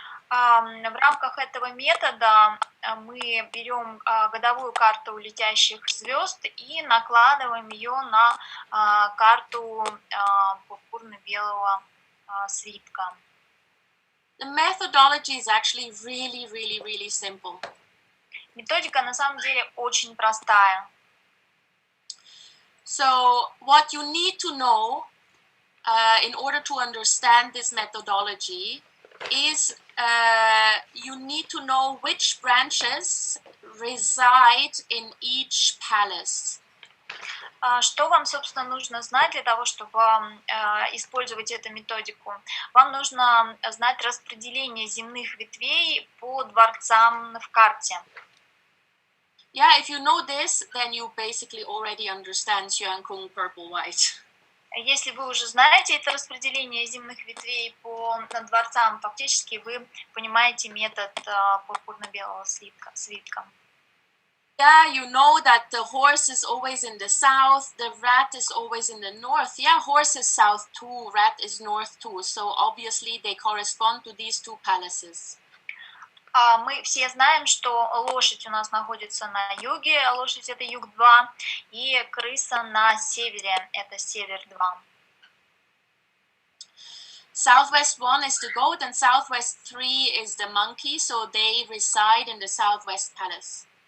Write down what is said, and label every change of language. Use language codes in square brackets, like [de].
[ru] В рамках этого метода мы берем годовую карту летящих звезд и накладываем ее на карту пурпурно-белого свитка. [en] The methodology is actually really simple. [ru] Методика на самом деле очень простая. [en] So what you need to know in order to understand this methodology is you need to know which branches reside in each palace. [ru] Что вам, собственно, нужно знать для того, чтобы использовать эту методику? Вам нужно знать распределение земных ветвей по дворцам в карте. [en] Yeah, if you know this, then you basically already understand Xiankung purple-white. [ru] Если вы уже знаете это распределение земных ветвей по дворцам, фактически вы понимаете метод пурпурно-белого свитка. [en] Yeah, you know that the horse is always in the south, the rat is always in the north. Yeah, horse is south too, rat is north too. So obviously they correspond to these 2 palaces. [ru] Мы все знаем, что лошадь у нас находится на юге, лошадь это юг 2, и крыса на севере, это север 2. [en] Southwest 1 is the goat and southwest 3 is the monkey, so they reside in the southwest palace.